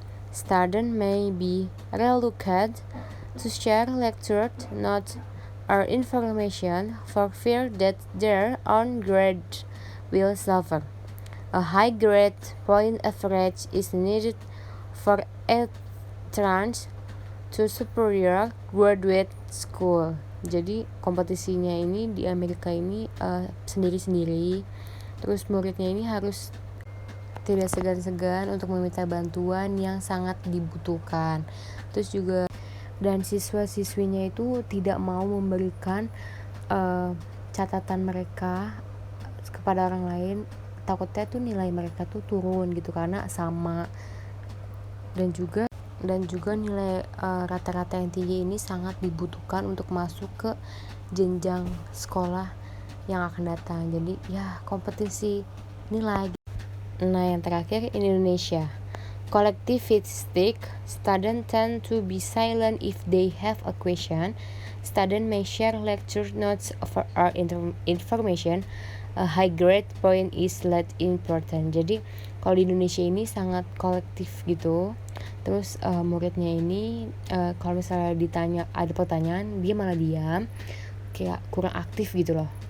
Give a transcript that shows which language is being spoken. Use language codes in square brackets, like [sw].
[en] Students may be reluctant to share lectured notes or information for fear that their own grade will suffer. A high grade point average is needed for entrance to superior graduate school. [id] Jadi kompetisinya ini di Amerika ini sendiri-sendiri. Terus muridnya ini harus tidak segan-segan untuk meminta bantuan yang sangat dibutuhkan. Terus juga dan siswa-siswinya itu tidak mau memberikan catatan mereka kepada orang lain. Takutnya tuh nilai mereka tuh turun gitu karena sama. Dan juga dan juga nilai rata-rata yang tinggi ini sangat dibutuhkan untuk masuk ke jenjang sekolah yang akan datang. Jadi ya kompetisi nilai. Nah yang terakhir Indonesia. [en] Collectivistic, students tend to be silent if they have a question. Students may share lecture notes or information. A high grade point is less important. [id] Jadi kalau di Indonesia ini sangat kolektif gitu. Terus muridnya ini kalau misalnya ditanya ada pertanyaan, dia malah diam, kayak kurang aktif gitu loh.